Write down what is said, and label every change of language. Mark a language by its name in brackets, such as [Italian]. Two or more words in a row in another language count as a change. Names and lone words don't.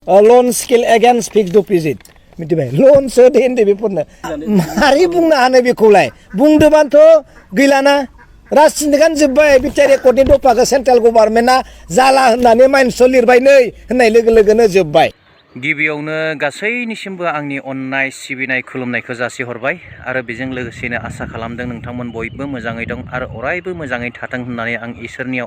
[English] loan skill against fixed deposit [Bodo] मिथिबाय loan सो दे NDFB मारै बुंनो हानो बेखौलाय बुंदोबानथ' गैलाना राजखान्थिगान जोब्बाय BTR रेकर्डनि दफाखौ [English] central government [Bodo] जाला होननानै मानसिया लिरबाय नै होननाय लोगो लोगोनो जोब्बाय गिबियावनो गासैनिसिमबो आंनि अननाय सिबिनाय खुलुमनायखौ जासिहरबाय आरो बेजों लोगोसेनो आसा खालामदों नोंथांमोन बयबो मोजाङै दं आरो अरायबो मोजाङै थाथों होननानै आं इसोरनियाव